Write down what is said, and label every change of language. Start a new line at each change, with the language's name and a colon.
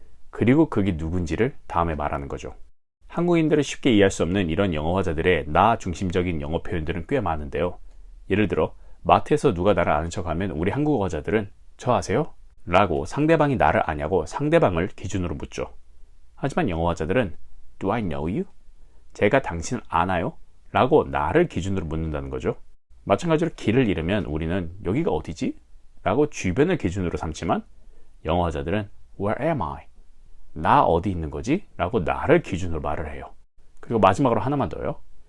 Korean: 그리고 그게 누군지를 다음에 말하는 거죠. 한국인들은 쉽게 이해할 수 없는 이런 영어 화자들의 나 중심적인 영어 표현들은 꽤 많은데요. 예를 들어 마트에서 누가 나를 아는 척하면 우리 한국어 화자들은 저 아세요? 라고 상대방이 나를 아냐고 상대방을 기준으로 묻죠. 하지만 영어 화자들은
English: Do I know you?
Korean: 제가 당신을 아나요? 라고 나를 기준으로 묻는다는 거죠. 마찬가지로 길을 잃으면 우리는 여기가 어디지? 라고 주변을 기준으로 삼지만 영어 화자들은
English: Where am I?
Korean: 나 어디 있는 거지? 라고 나를 기준으로 말을 해요. 그리고 마지막으로 하나만 더요.